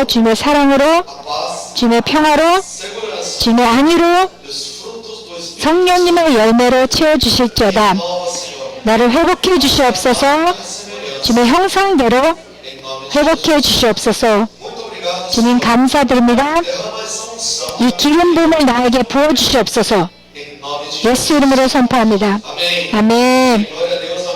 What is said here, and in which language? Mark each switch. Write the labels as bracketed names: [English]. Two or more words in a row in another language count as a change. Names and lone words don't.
[Korean] 주님의 사랑으로, 주님의 평화로, 주님의 안위로, 성령님의 열매로 채워주실지어다. 나를 회복해 주시옵소서. 주님의 형상대로 회복해 주시옵소서. 주님 감사드립니다. 이 기름 부음을 나에게 부어주시옵소서. [Portuguese] nome de Jesus. [Korean] 예수 이름으로 선포합니다. [Portuguese] Amém. [Korean] 아멘. [Portuguese] Glória a Deus.